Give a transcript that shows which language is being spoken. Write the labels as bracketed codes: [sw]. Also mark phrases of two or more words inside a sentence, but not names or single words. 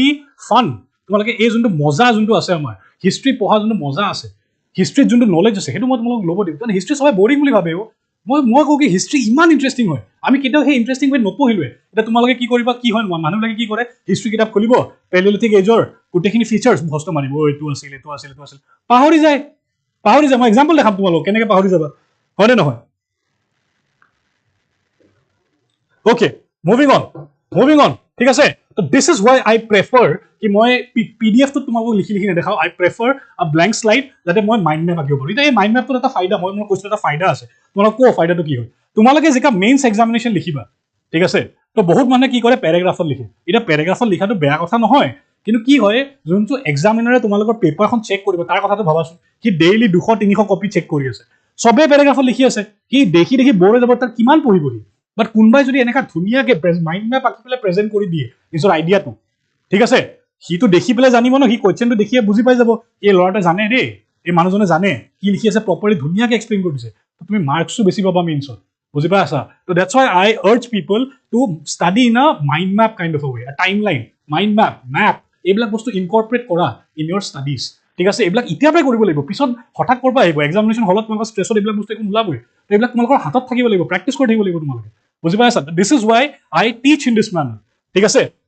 [as] fun তোমালোকে এই যোনটো মজা যোনটো আছে আমাৰ হিষ্ট্ৰী পঢ়া যোনটো মজা আছে হিষ্ট্ৰীত যোনটো নলেজ আছে সেইটো মই তোমালোকক ল'ব দিম কাৰণ হিষ্ট্ৰী সবাই বৰিং বুলি ভাবে মই কওঁ কি হিষ্ট্ৰী ইমান ইণ্টাৰেষ্টিং হয় আমি কেতিয়াও সেই [en] interesting way [as] নপঢ়িলোৱে এতিয়া তোমালোকে কি কৰিবা কি হয় মানুহবিলাকে কি কৰে হিষ্ট্ৰী কিতাপ খুলিব পেলিঅলিথিক এজৰ গোটেইখিনি ফিচাৰ্ছ মুখস্থ মাৰিব এইটো আছিল পাহৰি যায় মই এক্সাম্পল দেখাম তোমালোক কেনেকৈ পাহৰি যাবা হয়নে নহয় [en] Okay, moving on. [as] ঠিক আছে তো [en] this is why I prefer [as] কি মই PDF তো তোমাক লিখি নেদেখাও [en] I prefer a blank slide [as] যাতে মই [en] mind map [as] আঁকিব পাৰোঁ এতিয়া এই মাইন্ড মেপটোৰ এটা ফাইদা মই কৈছো এটা ফাইদা আছে তোমালোক কোৱা ফাইদাটো কি হয় তোমালোকে যেকা [en] Mains examination [as] লিখিবা ঠিক আছে তো বহুত মানুহে কি কৰে পেৰাগ্ৰাফত লিখে এতিয়া পেৰাগ্ৰাফত লিখাটো বেয়া কথা নহয় কিন্তু কি হয় যোনটো এক্সামিনাৰে তোমালোকৰ পেপাৰখন চেক কৰিব তাৰ কথাটো ভাবাচোন কি ডেইলি 200-300 কপি চেক কৰি আছে সবে পেৰাগ্ৰাফত লিখি আছে কি দেখি ব'ৰ হৈ যাব তাৰ কিমান পঢ়িবহি বাট কোনবাই যদি এনেকা ধুনীয়াকে [en] mind map [as] আঁকি পেলাই প্ৰেজেন্ট কৰি দিয়ে নিজৰ আইডিয়াটো ঠিক আছে সিটো দেখি পেলাই জানিব ন সি কোৱেশ্চনটো দেখিয়ে বুজি পাই যাব এই ল'ৰাটা জানে দেই এই মানুহজনে জানে কি লিখি আছে প্ৰপাৰলি ধুনীয়াকে এক্সপ্লেইন কৰি দিছে তুমি মাৰ্কছটো বেছি পাবা মেইনছত বুজি পাই আছা তো [en] that's why I urge people to study in a mind map kind of way time line mind map [as] এইবিলাক বস্তু ইনকৰ্পৰেট কৰা [en] in your studies [as] ঠিক আছে এইবিলাক এতিয়াৰ পৰাই কৰিব লাগিব পিছত হঠাৎ কৰবা আহিব এক্সামিনেশ্যন হলত তোমালোকৰ ষ্ট্ৰেছত এইবিলাক বস্তু একো নোলাবই এইবিলাক তোমালোকৰ হাতত থাকিব লাগিব প্ৰেক্টিছ কৰি থাকিব লাগিব তোমালোকে বুজি পাই আছা [en] this is why I teach in this manner [as] ঠিক আছে